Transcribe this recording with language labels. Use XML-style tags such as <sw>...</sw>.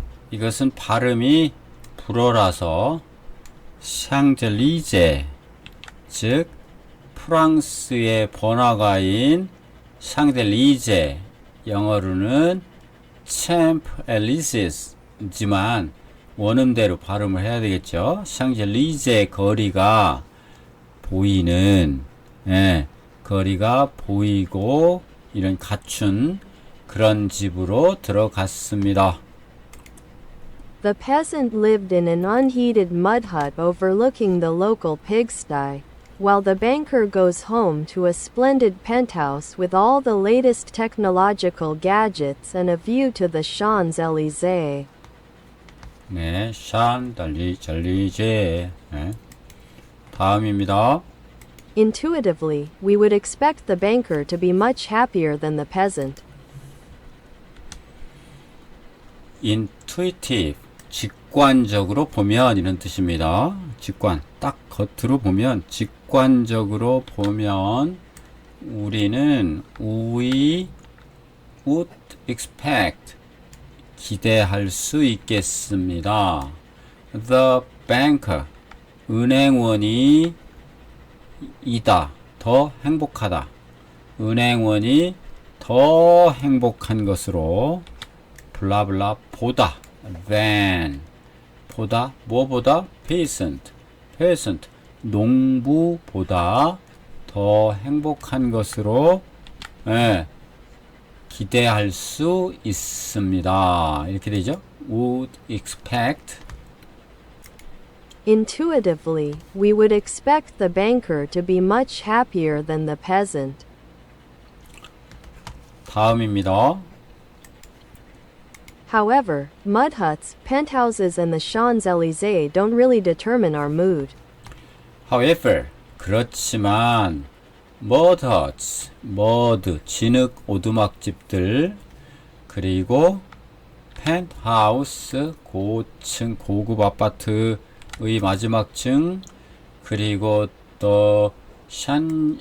<ko>이것은 발음이 불어라서 샹젤리제 즉 프랑스의 번화가인 샹젤리제 영어로는 챔프 엘리세스지만 원음대로 발음을 해야 되겠죠. 샹젤리제 거리가 보이는 예, 거리가 보이고 이런 갖춘 그런 집으로 들어갔습니다.</ko> <en>The peasant lived in an unheated mud hut overlooking the local pigsty, while the banker goes home to a splendid penthouse with all the latest technological gadgets and a view to the Champs-Élysées.</en> <ko>네, 샹달리젤리제. 네. 다음입니다.</ko> <en>Intuitively, we would expect the banker to be much happier than the peasant. intuitive,</en> <ko>직관적으로 보면 이런 뜻입니다. 직관, 딱 겉으로 보면, 직관적으로 보면 우리는</ko> <en>we would expect,</en> <ko>기대할 수 있겠습니다.</ko> <en>The banker,</en> <ko>은행원이 이다, 더 행복하다. 은행원이 더 행복한 것으로 블라블라 보다 than 보다 뭐보다 peasant 농부보다 더 행복한 것으로 예, 기대할 수 있습니다. 이렇게 되죠.</ko> <en>would expect Intuitively, we would expect the banker to be much happier than the peasant.</en> <ko>다음입니다.</ko> <en>However, mud huts, penthouses, and the Champs-Élysées don't really determine our mood. However,</en> <ko>그렇지만</ko> <en>mud huts, mud,</en> <ko>진흙 오두막집들 그리고 펜트하우스, 고층 고급 아파트의 마지막 층 그리고 또 샹들리제</ko>